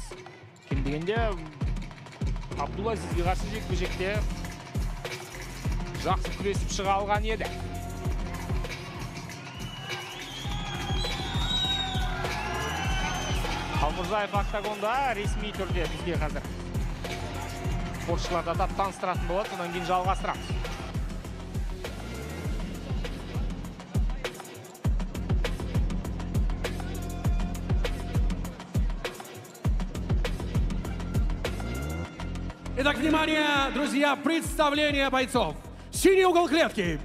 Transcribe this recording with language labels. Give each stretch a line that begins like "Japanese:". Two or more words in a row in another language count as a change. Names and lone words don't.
Kazakh: Кем дегенде Абдулазизге қарсы жекпе-жекте жақсы күресіп шыға алған еді. Қалмұрзаев октагонда ресми түрде бізге қазір спортшыларда да таныстыратын болады, содан кейін жалғастырамыз.
Russian: Итак, внимание, друзья, представление бойцов. Синий угол клетки.